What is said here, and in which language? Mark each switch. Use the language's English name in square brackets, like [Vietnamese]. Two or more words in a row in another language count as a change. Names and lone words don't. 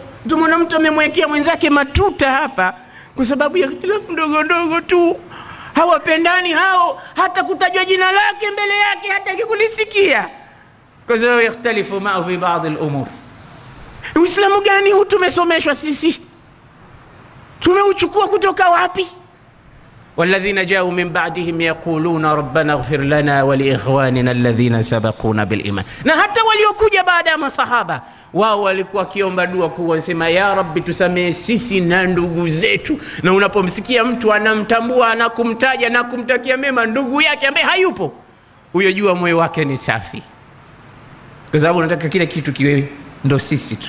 [Swahili] Ndio maana mtu amemwekea mwenzake matuta hapa kwa sababu ya ikhtilafu ndogo ndogo tu. Hawapendani hao, hata kutajwa jina lake mbele yake hata kikulisikia, kwa sababu [Arabic] يختلف معه في بعض الأمور. [Swahili] Uislamu gani huu tumesomeshwa sisi? Tumeuchukua kutoka wapi? [Arabic] والذين جاءوا من بعدهم يقولون ربنا اغفر لنا ولإخواننا الذين سبقونا بالإيمان. [Swahili] Na hata waliokuja baada ya masahaba, wao walikuwa kiomba dua kuwasema, [Arabic] يا رب [Swahili] tusamehe sisi na ndugu zetu. Na unapomsikia mtu anamtambua na kumtaja na kumtakia mema ndugu yake ambaye hayupo, huyo jua moyo wake ni safi, kwa sababu unataka kila kitu kiwe ndo sisi tu.